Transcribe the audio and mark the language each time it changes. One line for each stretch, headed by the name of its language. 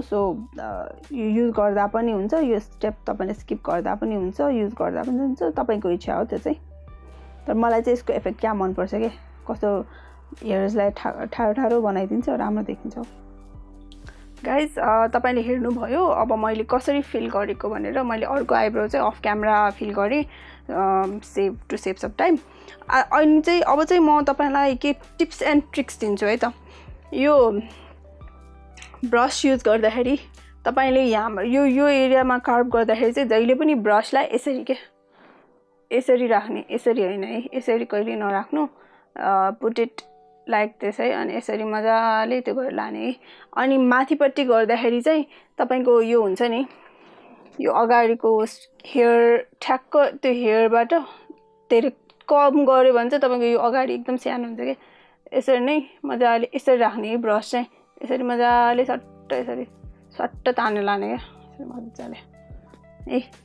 Nepali: So यो use गर्दा पनि हुन्छ, यो स्टेप तपाईँले स्किप गर्दा पनि हुन्छ, युज गर्दा पनि हुन्छ, तपाईँको इच्छा हो त्यो चाहिँ। तर मलाई चाहिँ यसको इफेक्ट क्या मनपर्छ के, कस्तो हेयर्सलाई ठाडो बनाइदिन्छ, राम्रो देखिन्छ। गाइज तपाईँले हेर्नुभयो अब मैले कसरी फिल गरेको भनेर। मैले अर्को आइब्रो चाहिँ अफ क्यामेरा फिल गरेँ
English: Save to save some time.
Nepali: अनि चाहिँ अब चाहिँ म तपाईँलाई के टिप्स एन्ड ट्रिक्स दिन्छु है त। यो ब्रस युज गर्दाखेरि तपाईँले यहाँ यो एरियामा कार्भ गर्दाखेरि चाहिँ जहिले पनि ब्रसलाई यसरी राख्ने, यसरी होइन है, यसरी कहिले नराख्नु।
English: put it like this
Nepali: है, अनि यसरी मजाले त्यो गरेर लाने है। अनि माथिपट्टि गर्दाखेरि चाहिँ तपाईँको यो हुन्छ नि, यो अगाडिको हेयर ठ्याक्क त्यो हेयरबाट धेरै कम गऱ्यो भने चाहिँ तपाईँको यो अगाडि एकदम सानो हुन्छ कि। यसरी नै मजाले यसरी राख्ने है, ब्रस चाहिँ यसरी मजाले सट्ट यसरी सट्ट तानेर लाने क्या मजाले है।